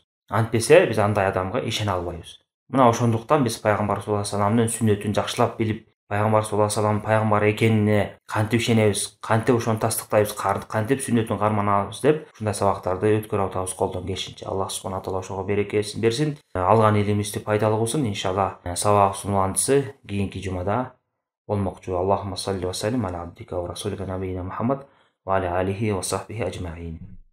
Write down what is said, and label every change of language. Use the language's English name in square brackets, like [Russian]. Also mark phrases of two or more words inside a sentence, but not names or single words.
[Kyrgyz] Антпесе биз андай адамга ишене албайбыз. Мына ошондуктан биз пайгамбар [Arabic] صلى الله عليه وسلم [Kyrgyz] сүннөтүн жакшылап билип, пайгамбар [Arabic] صلى الله عليه وسلم [Kyrgyz] пайгамбар экенине кантип ишенебиз, кантип ошону тастыктайбыз, кантип сүннөтүн карманабыз деп ушундай сабактарды өткөрүп атабыз колдон келишинче. Аллах [Arabic] سبحانه وتعالى [Kyrgyz] ошого берекесин берсин, алган илимибизди пайдалуу кылсын. Иншалла сабагыбыздын уландысы кийинки жумада болмокчу. [Arabic] اللهم صل وسلم على عبدك ورسولك نبينا محمد وعلى آله وصحبه أجمعين.